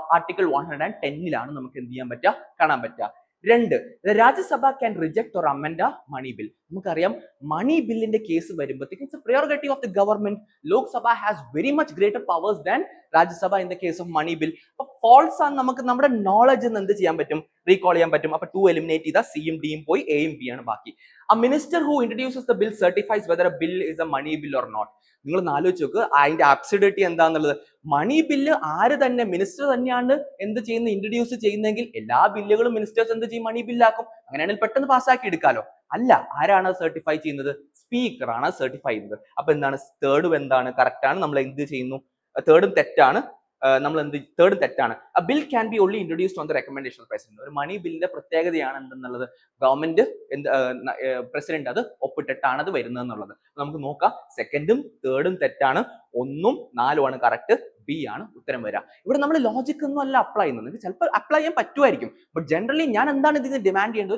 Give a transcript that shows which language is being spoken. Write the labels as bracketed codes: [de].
[ml] Article 110 നമുക്ക് എന്ത് ചെയ്യാൻ പറ്റുക? കാണാൻ പറ്റുക. 2, Rajya Sabha [en] Can reject or amend money bill. [ml] നമുക്കറിയാം മണി ബില്ലിന്റെ കേസ് വരുമ്പോഴത്തേക്ക് [en] It's a priority of the government. Lok Sabha has very much greater powers than Rajya Sabha in the case of money bill. [ml] അപ്പൊ ഫോൾസ് ആണ് നമുക്ക് നമ്മുടെ നോളജ് എന്ത് ചെയ്യാൻ പറ്റും? റീകോൾ ചെയ്യാൻ പറ്റും. അപ്പൊ 2 എലിമിനേറ്റ് ചെയ്താൽ സിയും ഡിയും പോയി, എയും ബി ആണ് ബാക്കി. [en] A minister who introduces the bill certifies whether a bill is a money bill or not. [ml] നിങ്ങൾ ആലോചിച്ച് നോക്ക് അതിന്റെ അബ്സർഡിറ്റി എന്താന്നുള്ളത്. മണി ബില്ല് ആര് തന്നെ, മിനിസ്റ്റർ തന്നെയാണ് എന്ത് ചെയ്യുന്ന, ഇൻട്രൊഡ്യൂസ് ചെയ്യുന്നെങ്കിൽ എല്ലാ ബില്ലുകളും മിനിസ്റ്റേഴ്സ് എന്ത് ചെയ്യും? മണി ബില്ലാക്കും. അങ്ങനെയാണെങ്കിൽ പെട്ടെന്ന് പാസ്സാക്കി എടുക്കാലോ. അല്ല, ആരാണ് സർട്ടിഫൈ ചെയ്യുന്നത്? സ്പീക്കർ ആണ് സർട്ടിഫൈ ചെയ്യുന്നത്. അപ്പൊ എന്താണ്? തേർഡും എന്താണ്? കറക്റ്റ് ആണ്. നമ്മൾ എന്ത് ചെയ്യുന്നു? തേർഡും തെറ്റാണ്. നമ്മൾ എന്ത്? തേർഡ് തെറ്റാണ്. [en] A bill can be only introduced on the recommendation of the president. [ml] ഒരു മണി ബില്ലിന്റെ പ്രത്യേകതയാണ് എന്തെന്നുള്ളത്, ഗവൺമെന്റ് പ്രസിഡന്റ് അത് ഒപ്പിട്ടിട്ടാണ് അത് വരുന്നത് എന്നുള്ളത്. നമുക്ക് നോക്കാം. സെക്കൻഡും തേർഡും തെറ്റാണ്, 1ഉം 4ഉം ആണ് കറക്റ്റ്. ബി ആണ് ഉത്തരം വരിക. ഇവിടെ നമ്മൾ ലോജിക് ഒന്നും അല്ല അപ്ലൈ ചെയ്യുന്നത്. ചിലപ്പോൾ അപ്ലൈ ചെയ്യാൻ പറ്റുമായിരിക്കും, ബട്ട് ജനറലി ഞാൻ എന്താണ് ഇതിന് ഡിമാൻഡ് ചെയ്യേണ്ടത്?